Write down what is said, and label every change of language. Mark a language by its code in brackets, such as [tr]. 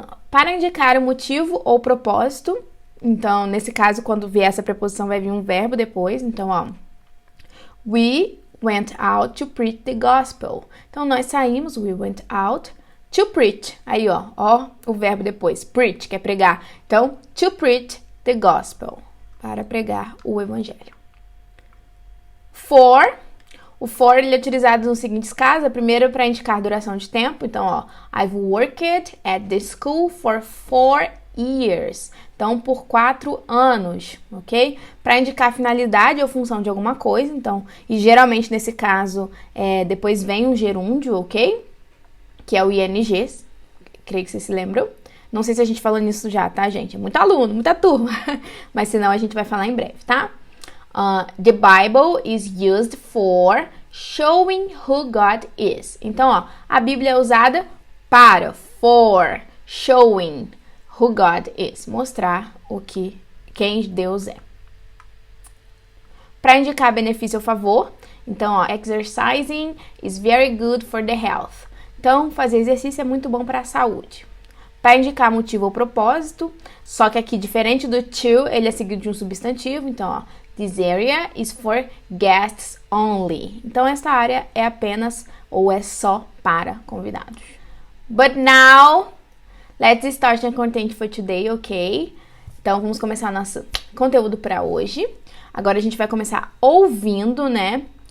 [pt] Para indicar o motivo ou propósito, então, nesse caso, quando vier essa preposição, vai vir um verbo depois. Então, ó, [en] we went out to preach the gospel. [pt] Então, nós saímos, [en] we went out to preach. [pt] Aí, ó, o verbo depois, preach, que é pregar. Então, [en] to preach the gospel, [pt] para pregar o evangelho. For, o for ele é utilizado nos seguintes casos. Primeiro, para indicar duração de tempo. Então, ó, [en] I've worked at the school for 4 years. [pt] Então, por 4 anos, ok? Para indicar finalidade ou função de alguma coisa. Então, e geralmente nesse caso, depois vem um gerúndio, ok? Que é o ing. Creio que vocês se lembram. Não sei se a gente falou nisso já, tá, gente? É muito aluno, muita turma. Mas senão a gente vai falar em breve, tá? [en] The Bible is used for showing who God is. [pt] Então, ó, a Bíblia é usada para, for, [en] showing who God is. [pt] Mostrar quem Deus é. Para indicar benefício ou favor, então, ó, [en] exercising is very good for the health. [pt] Então, fazer exercício é muito bom para a saúde. Para indicar motivo ou propósito, só que aqui, diferente do to, ele é seguido de um substantivo. Então, ó, [en] This area is for guests only. [pt] Então, esta área é apenas ou é só para convidados. [en] But now, let's start the content for today, ok? [pt] Então, vamos começar nosso conteúdo para hoje. Agora, a gente vai começar ouvindo, né?